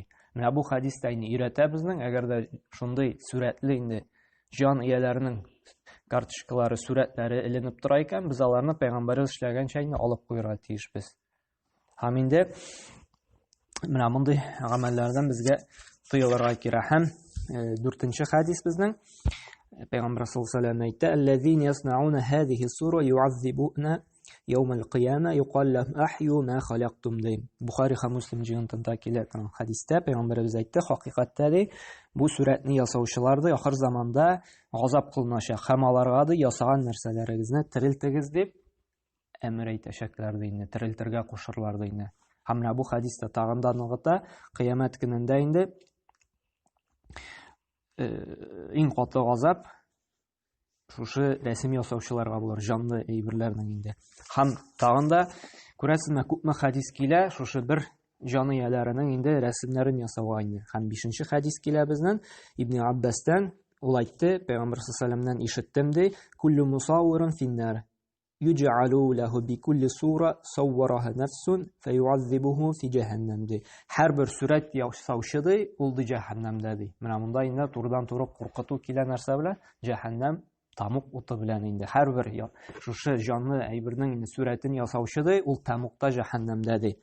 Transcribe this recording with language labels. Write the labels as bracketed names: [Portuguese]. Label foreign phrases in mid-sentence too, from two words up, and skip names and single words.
[Tatar] Менә бу хадистә инде өйрәтә безнең, әгәр дә шундый сүрәтле инде җан ияләренең карточкалары, сүрәтләре эленеп тора икән, без аларны Пәйгамбәр эшләгәнчә инде алып куярга тиешбез. Һәм инде менә мондый гамәлләрдән безгә тыелырга кирәк. Һәм 4-нче хадис безнең Пәйгамбер [Arabic] صلى الله عليه وسلم [Tatar] әйтте: [Arabic] "الذين يصنعون هذه الصور يعذبون يوم القيامة يقال لهم أحيوا ما خلقتم" ди. [Tatar] Buxari һәм Муслим җыентыгында килә торган хадистә Пәйгамбәрбез әйтте, хакыйкатьтә ди, бу сүрәтне ясаучылар ди ахыр заманда газап кылыначак. Һәм аларга ди ясаган нәрсәләрегезне терелтегез дип әмер әйтәчәкләр ди инде, терелтергә кушырлар ди инде. Һәм менә бу хадистә тагын да ныгыта, кыямәт көнендә инде иң каты газап шушы рәсем ясаучыларга булыр, җанлы әйберләрнең инде. Һәм тагын да күрәсезме, күпме хадис килә шушы бер җан ияләренең инде рәсемнәрен ясауга инде. Һәм 5-нче хадис килә безнең Ибн Аббастан, ул әйтте, Пәйгамбер [Arabic] صلى الله عليه وسلم [Tatar] ишеттем ди: [Arabic] "كل مصور في النار يجعل له بكل صورة صورها نفس فيعذبه في جهنم" ди. [Tatar] Һәрбер сүрәт ясаучы ди, ул ди җаһаннамда ди. Менә монда инде турыдан-туры куркыту килә нәрсә белән? Җаһаннам тамук уты белән инде. Һәрбер шушы җанлы әйбернең инде сүрәтен ясаучы ди, ул тамукта җаһаннамда ди.